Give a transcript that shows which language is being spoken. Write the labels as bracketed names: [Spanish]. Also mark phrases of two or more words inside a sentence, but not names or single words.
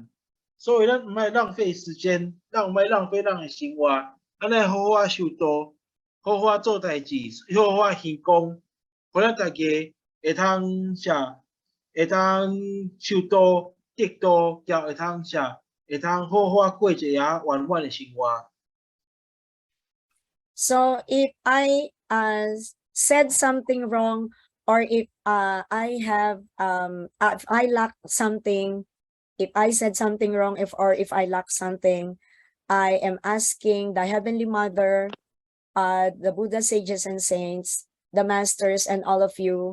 [Min Nan Chinese] 所以咱毋爱浪费时间，咱毋爱浪费咱的生活，咱爱好好修道，好好做代志，好好行功，互咱大家会通会通修道得道，也会通好好过一个圆满的生活。 [English] So if I said something wrong, or if I have if I lack something, if I said something wrong, if I lack something, I am asking the Heavenly Mother, the Buddha, sages and saints, the masters, and all of you.